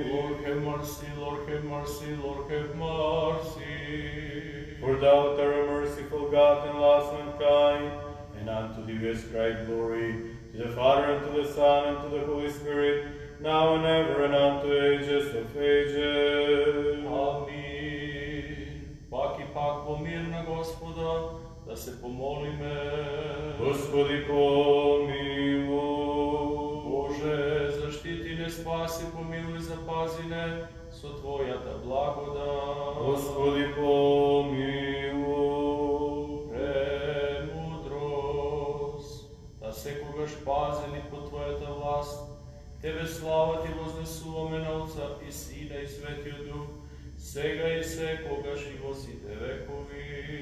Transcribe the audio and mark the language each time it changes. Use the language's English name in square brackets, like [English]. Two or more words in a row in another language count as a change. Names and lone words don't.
[English] Lord have mercy, Lord have mercy, Lord have mercy. For thou art a merciful God and last mankind, and unto thee ascribe glory, to the Father, and to the Son, and to the Holy Spirit, now and ever, and unto ages of ages. Amin. [Macedonian] Пак и пак во мир на Господа, да се помолиме. [Church Slavic] Господи помилуй. Боже, защити не, спаси, помилуй, [Macedonian] запази не со Твојата благодат. [Church Slavic] Господи помилуй. [Macedonian] Премудрост, да секогаш пазени по Твојата власт, Тебе слава Ти вознесуваме на Отца и Сина и Светиот Дух, сега и секогаш и во сите векови.